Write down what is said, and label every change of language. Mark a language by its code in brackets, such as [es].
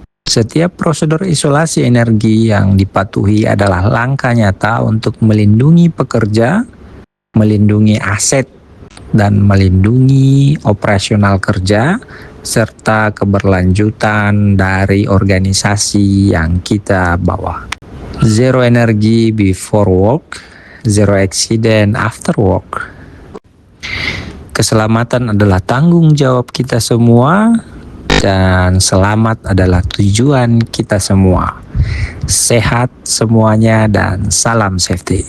[id] Setiap prosedur isolasi energi yang dipatuhi adalah langkah nyata untuk melindungi pekerja, melindungi aset, dan melindungi operasional kerja, serta keberlanjutan dari organisasi yang kita bawa. [en] Zero energy before work, zero accident after work. [id] Keselamatan adalah tanggung jawab kita semua, dan selamat adalah tujuan kita semua. Sehat semuanya dan salam safety.